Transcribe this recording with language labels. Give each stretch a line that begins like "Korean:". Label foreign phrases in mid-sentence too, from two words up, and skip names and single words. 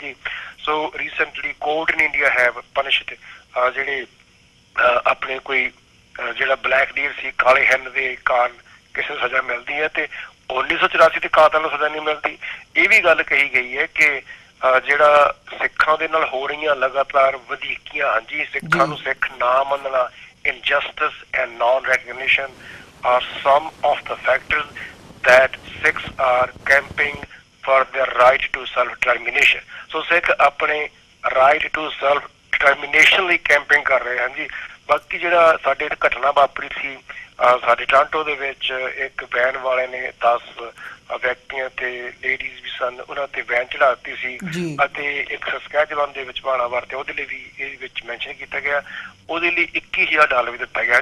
Punjabi: ਜੀ,
English: so recently court in India have punished
Punjabi: ਜਿਹੜੇ ਆਪਣੇ ਕੋਈ ਜਿਹੜਾ
English: black deer
Punjabi: ਸੀ, ਕਾਲੇ ਹਿਰਨ ਦੇ ਕਾਰਨ ਕਿਸੇ ਨੂੰ ਸਜ਼ਾ ਮਿਲਦੀ ਹੈ ਤੇ 1984 ਤੇ ਕਾਤਲ ਨੂੰ ਸਜ਼ਾ ਨਹੀਂ ਮਿਲਦੀ। ਇਹ ਵੀ ਗੱਲ ਕਹੀ ਗਈ ਹੈ ਕਿ ਜਿਹੜਾ ਸਿੱਖਾਂ ਦੇ ਨਾਲ ਹੋ ਰਹੀਆਂ ਲਗਾਤਾਰ ਵਧੀਕੀਆਂ, ਹਾਂਜੀ, ਸਿੱਖਾਂ ਨੂੰ ਸਿੱਖ ਨਾ ਮੰਨਣਾ,
English: injustice and non-recognition are some of the factors that Sikhs are camping for their right to self-determination.
Punjabi: So ਸਿੱਖ ਆਪਣੇ
English: right to self-determination
Punjabi: ਲਈ ਕੈਂਪਿੰਗ ਕਰ ਰਹੇ ਹਨ। ਜੀ, ਬਾਕੀ ਜਿਹੜਾ ਸਾਡੇ ਘਟਨਾ ਵਾਪਰੀ ਸੀ ਸਾਡੇ ਟੋਰਾਂਟੋ ਦੇ ਵਿੱਚ, ਇੱਕ ਵੈਨ ਵਾਲੇ ਨੇ 10 ਵਿਅਕਤੀਆਂ ਤੇ ਲੇਡੀਜ਼ ਵੀ ਸਨ, ਉਹਨਾਂ ਤੇ ਵੈਨ ਚੜਾ ਦਿੱਤੀ ਸੀ ਅਤੇ ਇੱਕ ਸਸਕੈਚੁਅਨ ਦੇ ਵਿੱਚ ਭਾਣਾ ਵਰਤਿਆ, ਉਹਦੇ ਲਈ ਵੀ ਇਹ ਵਿੱਚ ਮੈਂਸ਼ਨ ਕੀਤਾ ਗਿਆ, ਉਹਦੇ ਲਈ $21,000 ਵੀ ਦਿੱਤਾ ਗਿਆ।